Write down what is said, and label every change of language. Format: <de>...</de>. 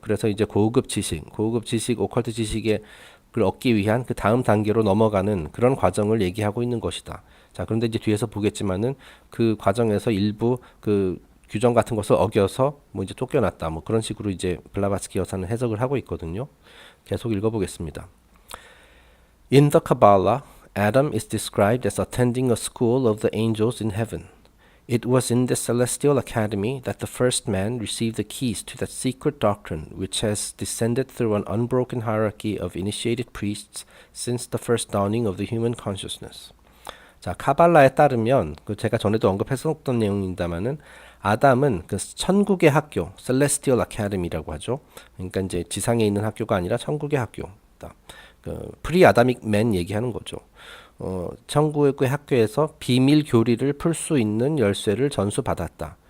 <ko>그래서 이제 고급 지식, 오컬트 지식을 얻기 위한 그 다음 단계로 넘어가는 그런 과정을 얘기하고 있는 것이다. 자, 그런데 이제 뒤에서 보겠지만은 그 과정에서 일부 그 규정 같은 것을 어겨서 뭐 이제 쫓겨났다. 뭐 그런 식으로 이제 블라바츠키 여사는 해석을 하고 있거든요. 계속 읽어보겠습니다.</ko> <en>In the Kabbalah, Adam is described as attending a school of the angels in heaven. It was in this celestial academy that the first man received the keys to that secret doctrine which has descended through an unbroken hierarchy of initiated priests since the first dawning of the human consciousness.</en> <ko>자, 카발라에 따르면 그 제가 전에도 언급했었던 내용입니다만은 아담은 그 천국의 학교, Celestial Academy라고 하죠. 그러니까 이제 지상에 있는 학교가 아니라 천국의 학교다. 그 프리 아다믹 맨 얘기하는 거죠. 천국의 학교에서 비밀 교리를 풀 수 있는 열쇠를 전수받았다.</ko>